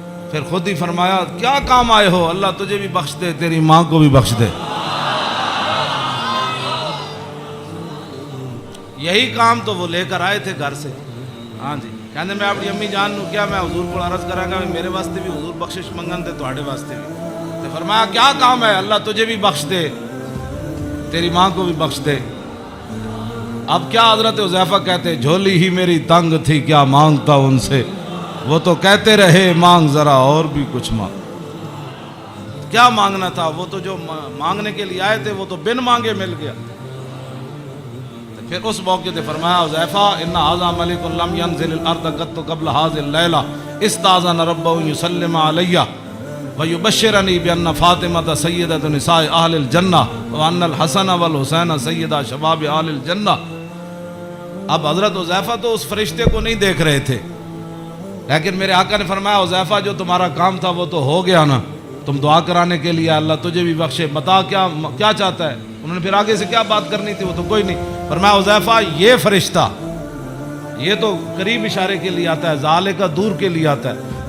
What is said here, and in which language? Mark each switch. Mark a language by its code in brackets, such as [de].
[ur] پھر خود ہی فرمایا کیا کام آئے ہو، اللہ تجھے بھی بخش دے تیری ماں کو بھی بخش دے. یہی کام تو وہ لے کر آئے تھے گھر سے. ہاں جی. کہنے [pa] میں اپنی امی جان نو کیا میں حضور کو عرض کراں گا میرے واسطے بھی [ur] حضور بخشش منگن تے تواڈے واسطے بھی. تے فرمایا کیا کام ہے؟ اللہ تجھے بھی بخش دے تیری ماں کو بھی بخش دے. اب کیا حضرت حذیفہ کہتے جھولی ہی میری تنگ تھی کیا مانگتا ان سے، وہ تو کہتے رہے مانگ ذرا اور بھی کچھ مانگ. کیا مانگنا تھا؟ وہ تو جو مانگنے کے لیے آئے تھے وہ تو بن مانگے مل گیا. پھر اس موقع تے فرمایا [ar] حذیفہ ان ھذا ملک لم ينزل الارض قط قبل هذه الليله استاذن ربه يسلم علي ويبشرني بان فاطمه سيده نساء اهل الجنه وان الحسن والحسين سيدا شباب اهل الجنه. [ur] اب حضرت حذیفہ تو اس فرشتے کو نہیں دیکھ رہے تھے، لیکن میرے آقا نے فرمایا حذیفہ جو تمہارا کام تھا وہ تو ہو گیا نا، تم دعا کرانے کے لیے اللہ تجھے بھی بخشے، بتا کیا چاہتا ہے. انہوں نے پھر آگے سے کیا بات کرنی تھی وہ تو کوئی نہیں. فرمایا حذیفہ یہ فرشتہ یہ تو قریب اشارے کے لیے آتا ہے، ذالک دور کے لیے آتا ہے.